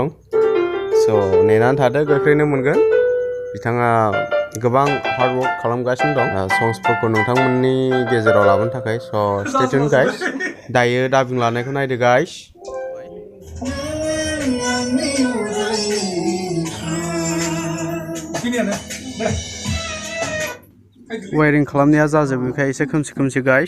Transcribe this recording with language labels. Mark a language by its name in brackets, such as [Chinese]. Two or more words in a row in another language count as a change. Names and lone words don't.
[Bodo] So नेनानै थादो गोख्रैनो मोनगोन. बिथाङा गोबां [English] hard work [Bodo] खालामगासिनो दं. Songsफोरखौ नोंथांमोननि गेजेराव लाबोनो थाखाय. [English] So stay tuned guys. [Bodo] दायो dubbing लानायखौ नायदो guys. Wiring खालामनाया जाजोबैखाय एसे खोमसि guys.